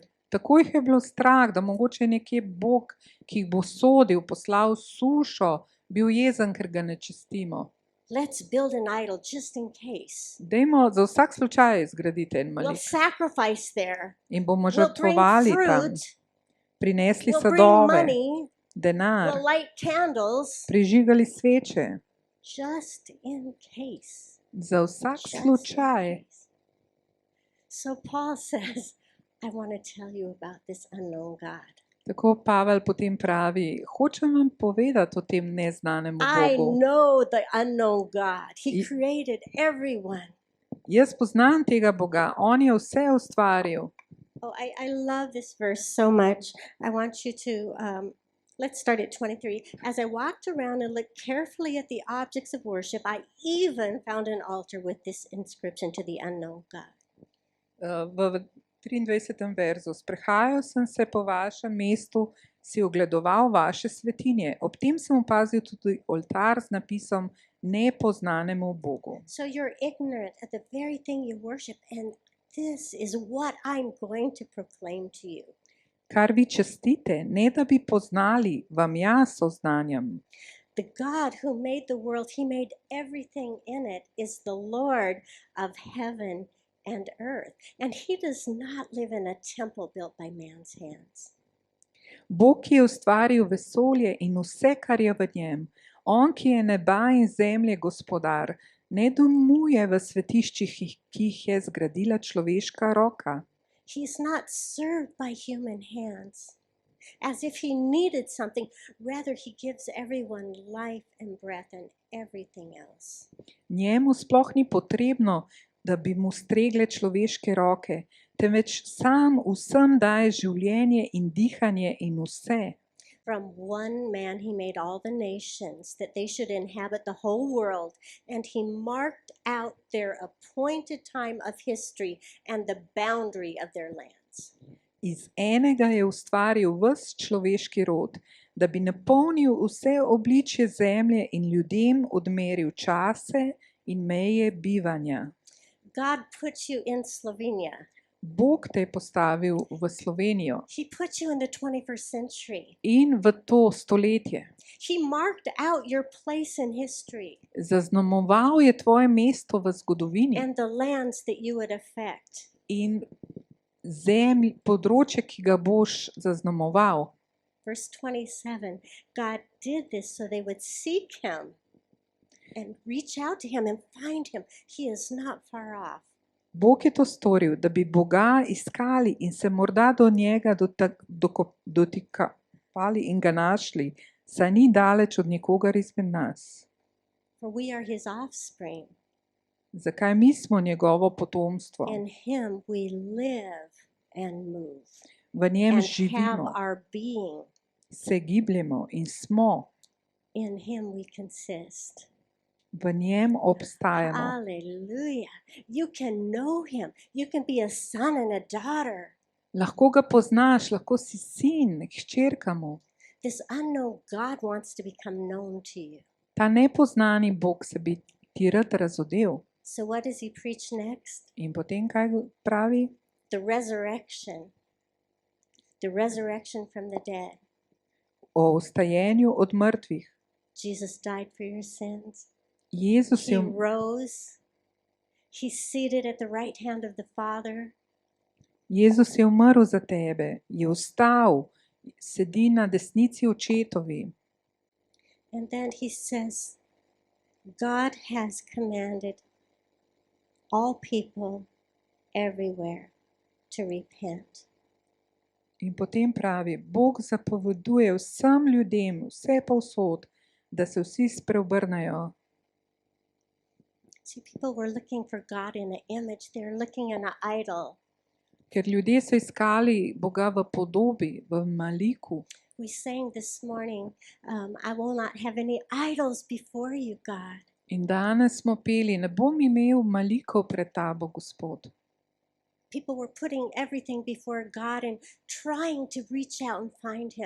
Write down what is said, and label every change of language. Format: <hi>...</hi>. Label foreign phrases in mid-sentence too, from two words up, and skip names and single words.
<sl>Tako jih je bilo strah, da mogoče je nekje Bog, ki jih bo sodil, poslal sušo, bil jezen, ker ga ne častimo.</sl> <en>Let's build an idol just in case.</en> <sl>Dajmo za vsak slučaj zgraditi en</sl> <en>We'll</en> <sl>malik</sl> <en>sacrifice there.</en> <sl>in bomo</sl> <en>We'll bring</en> <sl>žrtvovali tam,</sl> <en>fruit.</en> <sl>prinesli</sl> <en>We'll bring</en> <sl>sadove,</sl> <en>money.</en> <sl>denar,</sl> <en>We'll light candles</en> <sl>prižigali sveče,</sl> <en>just in case.</en> <sl>za vsak</sl> <en>Just in</en> <sl>slučaj.</sl> <en>case. So Paul says, I want to tell you about this unknown God.</en> <sl>Tako Pavel potem pravi, hočem vam povedati o tem neznanemu</sl> <en>I</en> <sl>Bogu.</sl> <en>know the unknown God. He I- created everyone.</en> <sl>Jaz poznam tega Boga, on je vse ustvaril.</sl> <en>Oh, I love this verse so much. I want you to, let's start at 23. As I walked around and looked carefully at the objects of worship, I even found an altar with this inscription to the unknown God.</en> <sl>V 23. verzu, sprehajal sem se po vašem mestu, si ogledoval vaše svetinje. Ob tem sem opazil tudi oltar z napisom nepoznanemu Bogu.</sl> <en>So you're ignorant of the very thing you worship, and this is what I'm going to proclaim to you.</en> <sl>Kar vi častite, ne da bi poznali, vam jaz oznanjam.</sl> <en>The God who made the world, he made everything in it, is the Lord of heaven and earth. And he does not live in a temple built by man's hands.</en> <sl>Bog, ki je ustvaril vesolje in vse, kar je v njem, on, ki je neba in zemlje gospodar, ne domuje v svetiščih, ki jih je zgradila človeška roka.</sl> <en>He's not served by human hands, as if he needed something. Rather, he gives everyone life and breath and everything else.</en> <sl>Njemu sploh ni potrebno, da bi mu stregle človeške roke, temveč sam vsem daje življenje in dihanje in vse.</sl> <en>From one man he made all the nations, that they should inhabit the whole world, and he marked out their appointed time of history and the boundary of their lands.</en> <sl>Iz enega je ustvaril ves človeški rod, da bi napolnil vse obličje zemlje in ljudem odmeril čase in meje bivanja.</sl> <en>God puts you in Slovenia.</en> <sl>Bog te je postavil v Slovenijo</sl> <en>He puts you in the 21st century.</en> <sl>in v to stoletje.</sl> <en>He marked out your place in history</en> <sl>Zaznamoval je tvoje mesto v zgodovini</sl> <en>and the lands that you would affect.</en> <sl>in področje, ki ga boš zaznamoval.</sl> <en>Verse 27, God did this so they would seek him and reach out to him and find him. He is not far off.</en> <sl>Bog je to storil, da bi Boga iskali in se morda do njega dotikali in ga našli, saj ni daleč od nikogar izmed nas.</sl> <en>For we are his offspring.</en> <sl>Zakaj mi smo njegovo potomstvo?</sl> <en>In him we live and move</en> <sl>V njem</sl> <en>and have</en> <sl>živimo,</sl> <en>our being.</en> <sl>se gibljemo in smo.</sl> <en>In him we consist.</en> <sl>V njem obstajamo.</sl> <en>Hallelujah. You can know him. You can be a son and a daughter.</en> <sl>Lahko ga poznaš, lahko si sin, hčerka mu.</sl> <en>This unknown God wants to become known to you.</en> <sl>Ta nepoznani Bog se bi ti rad razodel.</sl> <en>So what does he preach next?</en> <sl>In potem kaj pravi?</sl> <en>The resurrection. The resurrection from the dead.</en> <sl>O vstajenju od mrtvih.</sl> <en>Jesus died for your sins.</en> <sl>Jezus</sl> <en>He</en> <sl>je,</sl> <en>rose. He's seated at the right hand of the Father.</en> <sl>Jezus je umrl za tebe, je vstal, sedi na desnici očetovi.</sl> <en>And then he says, God has commanded all people everywhere to repent.</en> <sl>In potem pravi, Bog zapoveduje vsem ljudem, vse povsod, da se vsi spreobrnejo.</sl> <en>See, people were looking for God in an image. They're looking in an idol.</en> <sl>Ker ljudje so iskali Boga v podobi, v maliku.</sl> <en>We sang this morning, I will not have any idols before you, God.</en> <sl>In danes smo peli, ne bom imel malikov pred tabo, Gospod.</sl> <en>People were putting everything before God and trying to reach out and find him.</en>